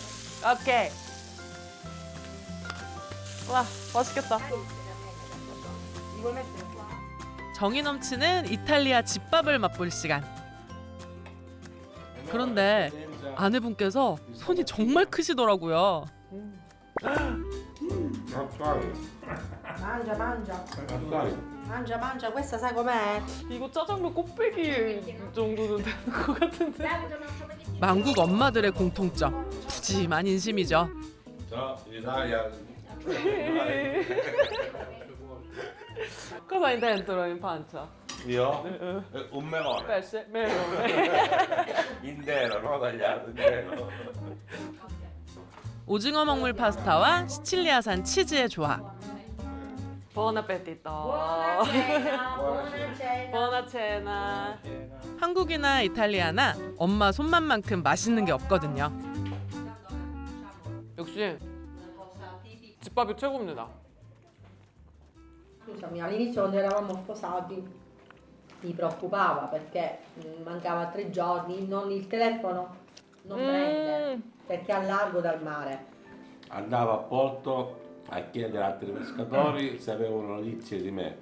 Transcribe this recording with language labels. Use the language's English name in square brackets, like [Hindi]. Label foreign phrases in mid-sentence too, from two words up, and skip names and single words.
[Korean] 오케이. 와, 맛있겠다. 정이 넘치는 이탈리아 집밥을 맛볼 시간. 그런데 아내분께서 손이 정말 크시더라고요. [Italian] Mangia, mangia. Mangia, mangia. Questa sai com'è? [Korean] 이거 짜장면 꽃배기 정도는 되는 것 같은데. 만국 엄마들의 공통점, 푸짐한 인심이죠. [Italian] No, in Italia. Cosa hai dentro in pancia? Io? Un melone. Pesce? Melone. Intero, no tagliato, intero. [Korean] 오징어 먹물 파스타와 시칠리아산 치즈의 조합. [Italian] Buon appetito. Buona cena. [Korean] 한국이나 이탈리아나 엄마 손맛만큼 맛있는 게 없거든요. 역시 집밥이 최고입니다. [Italian] Scusami, all'inizio quando eravamo sposati mi preoccupava perché mancava 3 giorni, non il telefono non prende perché è a largo dal mare. Andavo a Porto a chiedere a altri pescatori se avevano notizie di me.